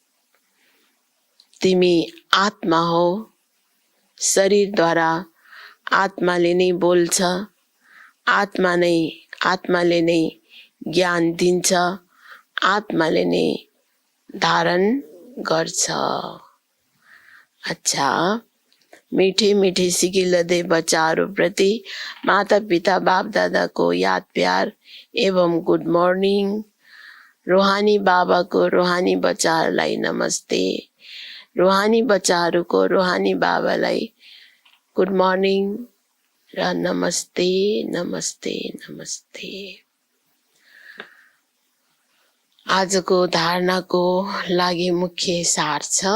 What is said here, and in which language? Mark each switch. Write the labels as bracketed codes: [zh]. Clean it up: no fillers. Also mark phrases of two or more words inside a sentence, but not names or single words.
[ne] तिमी आत्मा हो। शरीरद्वारा आत्माले नै बोल्छ। आत्माले नै ज्ञान दिन्छ। आत्माले नै धारण गर्छ। [hi] अच्छा, मीठे मीठे सिकिलदे बच्चाहरू प्रति माता पिता बाप दादा को याद प्यार एवं [en] good morning. [hi] रूहानी बाबा को [ne] रूहानी बच्चाहरूलाई नमस्ते। रूहानी बच्चाहरूको रूहानी बाबालाई [en] good morning [ne] र नमस्ते नमस्ते नमस्ते। आजको धारणाको लागि मुख्य सार छ।